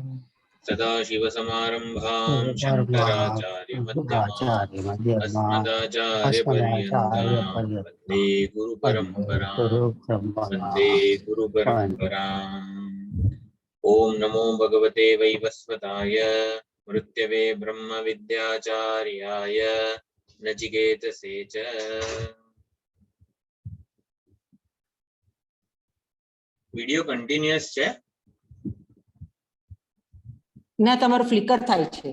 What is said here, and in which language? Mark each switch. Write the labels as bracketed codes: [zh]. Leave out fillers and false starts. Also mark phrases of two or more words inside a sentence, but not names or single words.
[sa] सदाशिवसमारम्भां शङ्कराचार्यमध्यमाम् अस्मदाचार्यपर्यन्तां वन्दे गुरुपरम्पराम्। ॐ नमो भगवते वैवस्वताय मृत्यवे ब्रह्मविद्याचार्याय नचिकेतसे च। [en] video continuous [gu] છે ના? તમારું ફ્લિકર થાય છે.